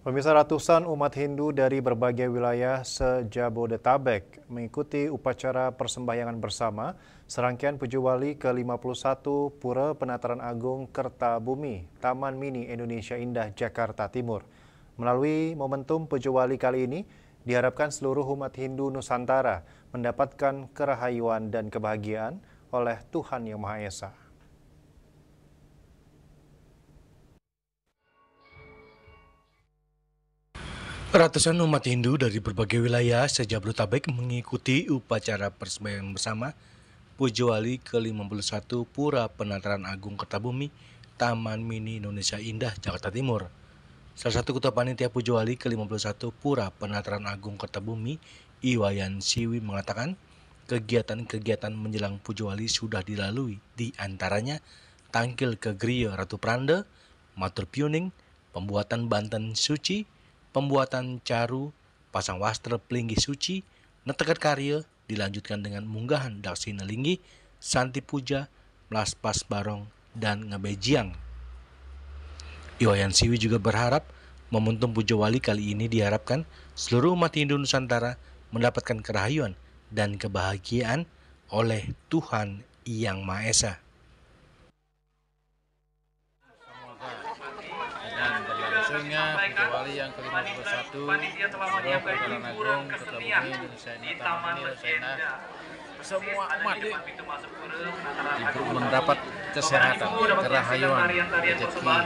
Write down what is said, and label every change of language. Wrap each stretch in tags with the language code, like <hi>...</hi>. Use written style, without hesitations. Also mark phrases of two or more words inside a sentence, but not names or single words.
<id>Pemirsa, ratusan umat Hindu dari berbagai wilayah se-Jabodetabek mengikuti upacara persembahyangan bersama serangkaian Puju Wali ke-51 Pura Penataran Agung Kertabumi, Taman Mini Indonesia Indah, Jakarta Timur. Melalui momentum Puju Wali kali ini, diharapkan seluruh umat Hindu Nusantara mendapatkan kerahayuan dan kebahagiaan oleh Tuhan Yang Maha Esa. Ratusan umat Hindu dari berbagai wilayah se-Jabodetabek mengikuti upacara persembahyangan bersama Puju Wali ke-51 Pura Penataran Agung Kertabumi, Taman Mini Indonesia Indah, Jakarta Timur. Salah satu ketua panitia Puju Wali ke-51 Pura Penataran Agung Kertabumi, Iwayan Siwi, mengatakan kegiatan-kegiatan menjelang Puju Wali sudah dilalui, di antaranya tangkil ke Griya Ratu Pranda, matur piuning, pembuatan banten suci, pembuatan caru, pasang wastra pelinggi suci, netekat karya, dilanjutkan dengan munggahan daksina linggi, santi puja, melaspas barong, dan ngebejiang. Iwayan Siwi juga berharap momentum Puju Wali kali ini diharapkan seluruh umat Hindu Nusantara mendapatkan kerahayuan dan kebahagiaan oleh Tuhan Yang Maha Esa. Dan berlangsungnya Puju Wali yang ke-51 Pura Penataran Agung Kertabumi Indonesia Indah, semua umat mendapat kesehatan, kerahayuan, rezeki,</id>